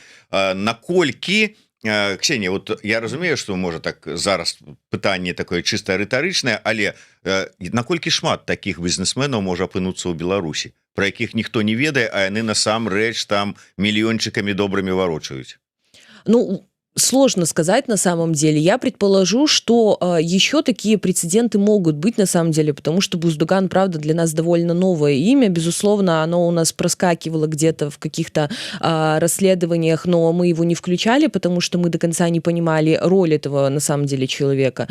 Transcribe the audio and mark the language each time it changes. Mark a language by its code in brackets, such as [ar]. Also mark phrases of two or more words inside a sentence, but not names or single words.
[be] Наколькі, Ксенія, вот я разумею, што можа так зараз пытанне такое чыста рытарычнае, але наколькі шмат такіх бізнесменаў можа апынуцца ў Беларусі, пра якіх ніхто не ведае, а яны насамрэч там мільёнчыкамі добрымі варочаюць? Ну, [ru] сложно сказать на самом деле. Я предположу, что еще такие прецеденты могут быть на самом деле, потому что Буздуган, правда, для нас довольно новое имя. Безусловно, оно у нас проскакивало где-то в каких-то расследованиях, но мы его не включали, потому что мы до конца не понимали роль этого на самом деле человека.